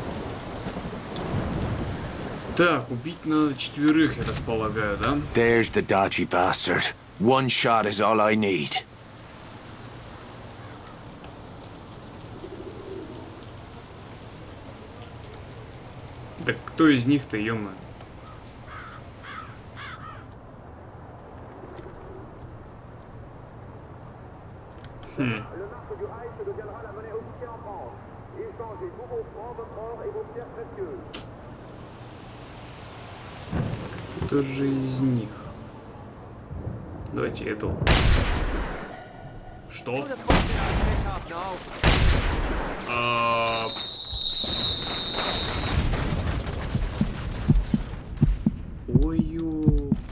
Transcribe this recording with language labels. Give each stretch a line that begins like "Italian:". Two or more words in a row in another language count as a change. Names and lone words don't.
Russian: Так, убить надо 4, я так полагаю, да?
English: There's the dodgy bastard. One shot is all I need.
Russian: Так кто из них-то, ё-моё?
French: Le marque du Reich deviendra la monnaie officielle en France. Échangez tous vos francs, votre or et vos pierres précieuses.
Russian: Кто же из них? Давайте эту. Что? Ой-ё.